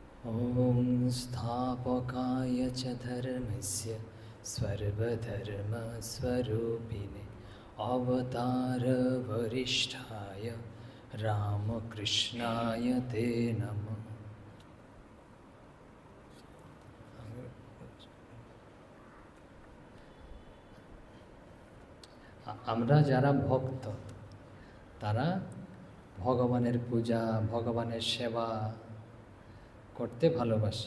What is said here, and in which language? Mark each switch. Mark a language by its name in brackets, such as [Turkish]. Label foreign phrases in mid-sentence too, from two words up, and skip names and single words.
[Sanskrit] ॐ स्थापकाय च धर्मस्य सर्वधर्मस्वरूपिणे अवतारवरिष्ठाय रामकृष्णाय ते नमः। [Bangla] আমরা যারা ভক্ত তারা ভগবানের পূজা ভগবানের সেবা করতে ভালোবাসি।